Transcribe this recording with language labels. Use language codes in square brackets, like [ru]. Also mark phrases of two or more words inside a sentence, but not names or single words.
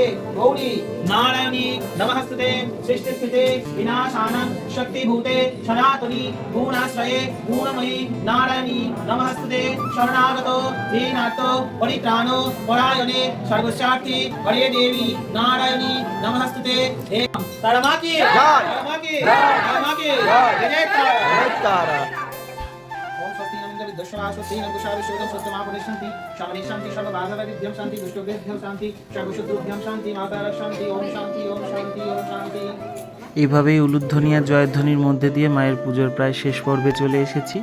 [sa] गौरी नारायणी नमस्ते सृष्टि स्थिते विनाशानं शक्तिभूते सनातनी गुणाश्रये गुणमयी नारायणी नमस्ते शरणागतो दीनार्तो परित्राणो परायणे सर्वस्यार्थी हरे देवी नारायणी नमस्ते। [hi] तारा की जय तारा। [bn] এইভাবেই উলুধ্বনি আর জয়ধ্বনির মধ্যে দিয়ে মায়ের পুজোর প্রায় শেষ পর্বে চলে এসেছি।